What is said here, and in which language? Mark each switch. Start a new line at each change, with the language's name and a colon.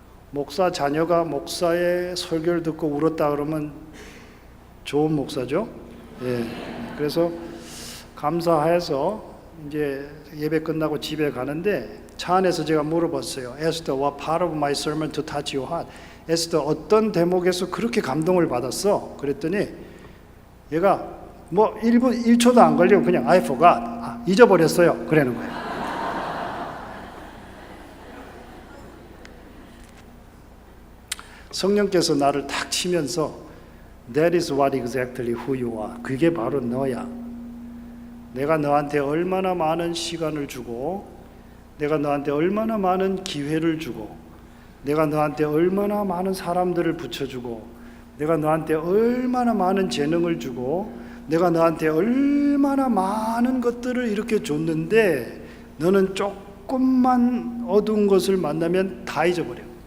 Korean: 목사 자녀가 목사의 설교를 듣고 울었다 그러면 좋은 목사죠. 예. 그래서 감사해서 이제 예배 끝나고 집에 가는데 차 안에서 제가 물어봤어요.
English: Esther, what part of my sermon to touch your heart?
Korean: 에스더 어떤 대목에서 그렇게 감동을 받았어? 그랬더니 얘가 뭐 1초도 안 걸리고 그냥
English: I forgot.
Korean: 잊어버렸어요. 그러는 거예요. 성령께서 나를 탁 치면서
English: That is what exactly who you are.
Korean: 그게 바로 너야. 내가 너한테 얼마나 많은 시간을 주고 내가 너한테 얼마나 많은 기회를 주고 내가 너한테 얼마나 많은 사람들을 붙여주고 내가 너한테 얼마나 많은 재능을 주고 내가 너한테 얼마나 많은 것들을 이렇게 줬는데 너는 조금만 어두운 것을 만나면 다 잊어버려.